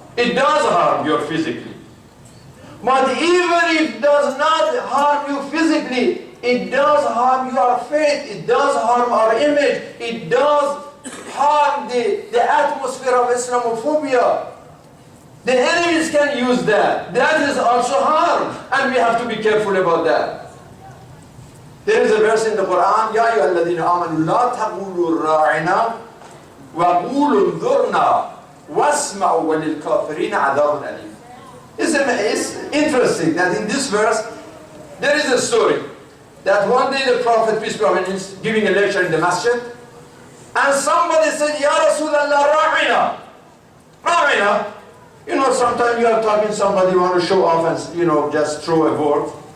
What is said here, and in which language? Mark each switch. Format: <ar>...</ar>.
<en>It does harm you physically. But even if it does not harm you physically, it does harm your faith, it does harm our image, it does harm the atmosphere of Islamophobia. The enemies can use that. That is also harm, and we have to be careful about that. There is a verse in the Quran,</en> <ar>يَا أَيُّهَا الَّذِينَ آمَنُوا لَا تَقُولُوا رَاعِنَا وَقُولُوا انظُرْنَا وَاسْمَعُوا وَلِلْكَافِرِينَ عَذَابٌ أَلِيمٌ.</ar> <en>It's interesting that in this verse, there is a story that one day the Prophet, peace be upon him, is giving a lecture in the masjid, and somebody said, Ya Rasulallah, ra'ina. Ra'ina. You know, sometimes you are talking to somebody, you want to show off and, just throw a word.</en>